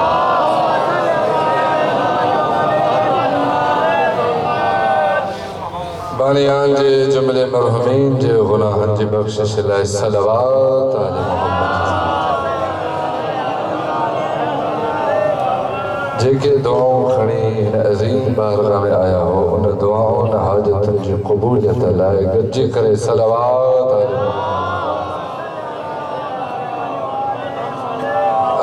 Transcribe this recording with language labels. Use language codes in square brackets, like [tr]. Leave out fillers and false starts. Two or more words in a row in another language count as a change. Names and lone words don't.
[sd] बानियान जे जुमले मरहुमीन जे गुनाहन जी बख्शिश लाए सलावत आले मोहम्मद। जेके दुआओं खणी इन अज़ीम बारगाह में आया हो उन दुआओं न हाजतन जी क़बूलियत लाए गॾिजी करे सलावत आले मोहम्मद।